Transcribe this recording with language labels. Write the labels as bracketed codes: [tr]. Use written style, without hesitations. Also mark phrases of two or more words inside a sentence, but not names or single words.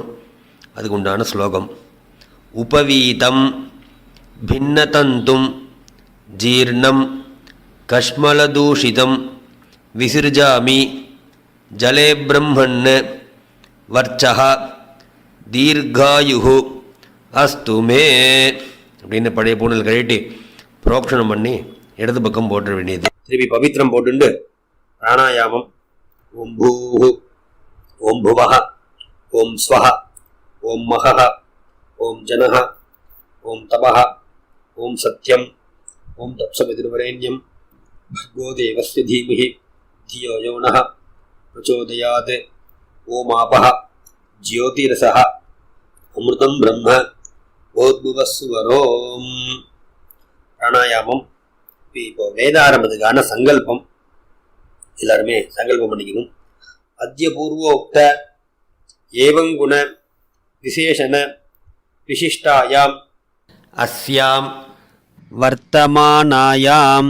[ta] அதுக்கு உண்டான ஸ்லோகம்: [sa] उपवीतं भिन्नतन्तुं जीर्णं कश्मलदूषितम् विसृजामि जले ब्रह्मन् वर्चो दीर्घायुः अस्तु मे [ta] அப்படின்னு பழைய பூணில் கழிட்டு புரோக்ஷணம் பண்ணி இடது பக்கம் போட்டுற வேண்டியது. திருப்பி பவித்திரம் போட்டுண்டு பிராணாயாமம்: [sa] ॐ भूः ॐ भुवः ॐ स्वः ॐ महः ॐ जनः ॐ तपः ॐ सत्यम् ॐ तत्सवितुर्वरेण्यम् भर्गो देवस्य धीमहि धियो यो नः प्रचोदयात्, ओम आपः ज्योतिरसः अमृतं ब्रह्म ஓத்புவஸ்வரோம். [ta] பிராணாயாமம். இப்போ வேதாரம்பத்துக்கான சங்கல்பம் எல்லாருமே சங்கல்பம் பண்ணிக்கணும். [sa] अद्य पूर्वोक्त एवंगुण विशेषण विशिष्टायाम् अस्याम् वर्तमानायाम्